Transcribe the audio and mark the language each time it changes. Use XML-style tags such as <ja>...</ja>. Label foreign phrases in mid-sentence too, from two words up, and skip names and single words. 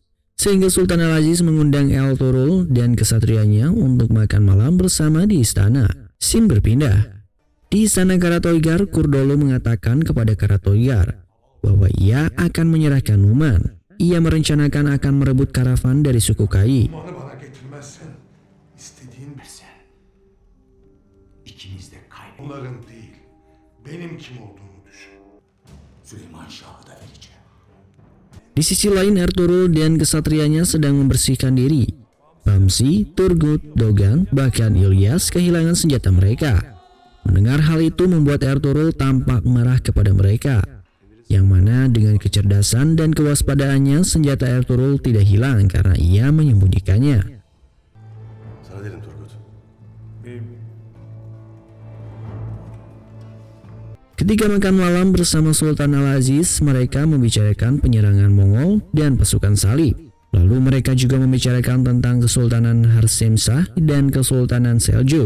<id>Sehingga Sultan Al-Aziz mengundang Ertugrul dan kesatrianya untuk makan malam bersama di istana. Scene berpindah. Di istana Karatoigar, Kurdolo mengatakan kepada Karatoigar bahwa ia akan menyerahkan Numan. Ia merencanakan akan merebut karavan dari suku Kai.</id> <tr>Numan'ı bana getirmezsen istediğin Sen ikimiz de kaybettik. onların değil, benim kim olduğumu düşün. Süleyman Şah'ı da vereceğim.</tr> <id>Di sisi lain, Ertugrul dan kesatrianya sedang membersihkan diri. Bamsi, Turgut, Dogan, bahkan Ilyas kehilangan senjata mereka. Mendengar hal itu membuat Ertugrul tampak marah kepada mereka, yang mana dengan kecerdasan dan kewaspadaannya senjata Ertugrul tidak hilang karena ia menyembunyikannya.</id> <tr>Sana dedim Turgut.</tr> <id>Ketika makan malam bersama Sultan Al-Aziz, mereka membicarakan penyerangan Mongol dan pasukan Salib. Lalu mereka juga membicarakan tentang Kesultanan Harsemsah dan Kesultanan Seljuk.</id>